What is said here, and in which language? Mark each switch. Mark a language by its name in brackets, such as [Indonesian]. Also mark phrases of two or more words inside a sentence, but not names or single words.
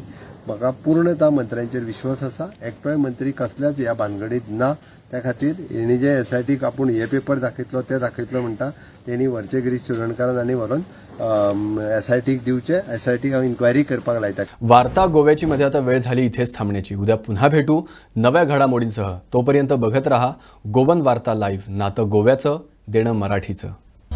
[Konkani] म्हाका पूर्णता मंत्र्यांचेर विश्वास आसा. एकटोय मंत्री कसल्याच ह्या भानगडीत ना. त्या खातीर हेणी जे SITक आपूण हे पेपर दाखयतलो ते दाखयतलो म्हणटा तेणी व्हरचे गिरीश चोडणकरान आनी व्हरून SITक दिवचे. SITक हांव इन्क्वायरी करपाक लायता. [Marathi] वार्ता गोव्याची मध्ये आता वेळ झाली इथेच थांबण्याची. उद्या पुन्हा भेटू नव्या घडामोडींसह. तोपर्यंत बघत रहा गोवन वार्ता लाईव्ह. नातं गोव्याचं, देणं मराठीचं.